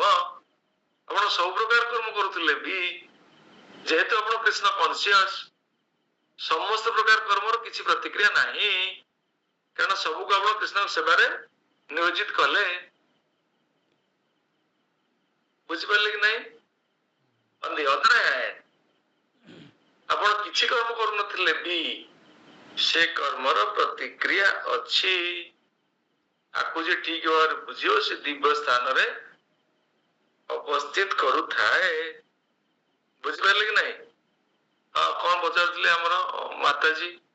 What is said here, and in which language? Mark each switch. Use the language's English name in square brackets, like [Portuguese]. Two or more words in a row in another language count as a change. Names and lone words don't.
[Odia] ଆପଣ ସବୁ ପ୍ରକାର କର୍ମ କରୁଥିଲେ ବି, ଯେହେତୁ ଆପଣ କୃଷ୍ଣ କନସିୟସ, ସମସ୍ତ ପ୍ରକାର କର୍ମର କିଛି ପ୍ରତିକ୍ରିୟା ନାହିଁ, କାରଣ ସବୁକୁ ଆପଣ କୃଷ୍ଣଙ୍କ ସେବାରେ ନିୟୋଜିତ କଲେ। ବୁଝିପାରିଲେ କି ନାଇଁ? [English] On the other hand, [Odia] ଆପଣ କିଛି କର୍ମ କରୁନଥିଲେ ବି ସେ କର୍ମର ପ୍ରତିକ୍ରିୟା ଅଛି। ଆକୁ ଯେ ଠିକ ଭାବରେ ବୁଝିବ, ସେ ଦିବ୍ୟ ସ୍ଥାନରେ ଉପସ୍ଥିତ କରୁଥାଏ। ବୁଝିପାରିଲେ କି ନାଇଁ? ହଁ, କଣ ପଚାରୁଥିଲେ ଆମର ମାତାଜୀ?